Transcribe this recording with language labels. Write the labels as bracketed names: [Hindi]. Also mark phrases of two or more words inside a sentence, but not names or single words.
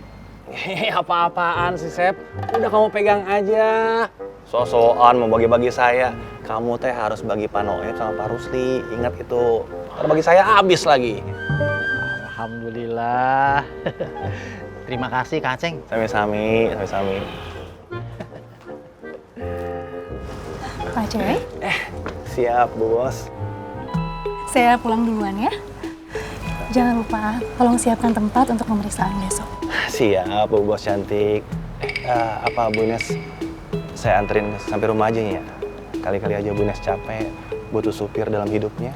[Indonesian] Apa-apaan sih, Sep? Udah kamu pegang aja. So-soan mau bagi-bagi saya. Kamu teh harus bagi Pak Noe sama Pak Rusli. Ingat itu. Kalau bagi saya habis lagi. Alhamdulillah. Terima kasih Kang Aceng. [Sundanese] Sami-sami, sami-sami. [Indonesian] Pak Aceng, Siap, Bu Bos. saya pulang duluan ya. Jangan lupa, tolong siapkan tempat untuk pemeriksaan besok. Siap, Bu Bos cantik. Apa Bu Ines? Saya anterin sampai rumah aja ya. Kali-kali aja Bu Ines capek, butuh supir dalam hidupnya.